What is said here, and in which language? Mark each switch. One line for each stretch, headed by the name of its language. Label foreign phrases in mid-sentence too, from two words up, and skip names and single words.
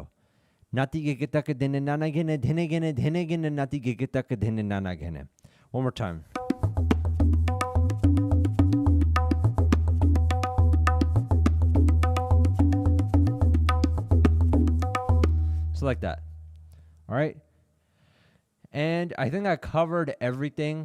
English: Nati gegetake dhene nana gene dhene gene dhene gene nati gegetake dhene nana gene. One more time. So like that. All right. And I think I covered everything.